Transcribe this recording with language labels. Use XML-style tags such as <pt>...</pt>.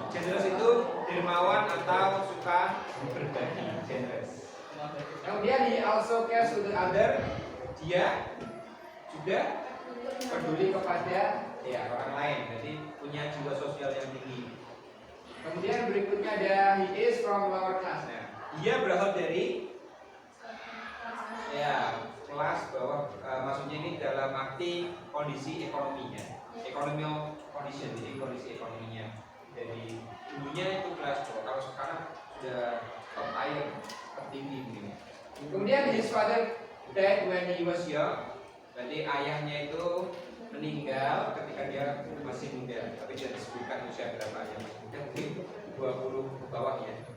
<id>Generous itu dermawan atau suka berbagi.</id> <en>Generous. Kemudian he also cares to the other.</en> <id>Dia juga peduli kepada ya orang lain. Jadi punya jiwa sosial yang tinggi. Kemudian berikutnya ada</id> <en>he is from lower class.</en> <id>Nah, dia berasal dari ya kelas bawah. Maksudnya ini dalam arti kondisi ekonominya,</id> <en>economic condition,</en> <id>jadi kondisi ekonominya. Jadi dulunya itu kelas bawah, kalau sekarang sudah top tier, tertinggi begini.</id> <en>Kemudian his father died when he was young.</en> <id>Berarti ayahnya itu meninggal ketika dia masih muda, tapi tidak disebutkan usia berapa ya, mungkin 20 ke bawah ya.</id>